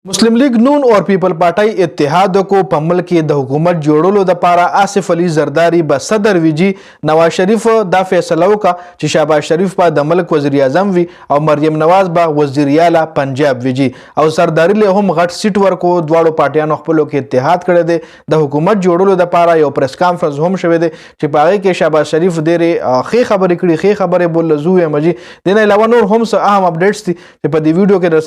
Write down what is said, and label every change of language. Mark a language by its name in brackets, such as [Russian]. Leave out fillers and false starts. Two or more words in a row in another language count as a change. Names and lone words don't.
[Urdu] مسلم لیگ نون اور پیپل پارٹی اتحاد کو [Pashto] په ملک کې د حکومت جوړولو لپاره آصف علي زرداری به صدر ویجی نواز شریف دا فیصله وکړه چې شهباز شریف به د ملک وزیر اعظم وي او مریم نواز به وزیر اعلی پنجاب ویجی او زرداری له هم غټ سیټ ورکو دواړو پارټیانو خپلو کې اتحاد کړی دی د حکومت جوړولو لپاره یو پریس کانفرنس هم شوی دی چې په هغې کې شهباز شریف ډېرې ښې خبرې کړي ښې خبرې بولله زه ویم جي دې نه علاوه نور هم څه اهم اپډیټس دي چې په دې ویډیو کې در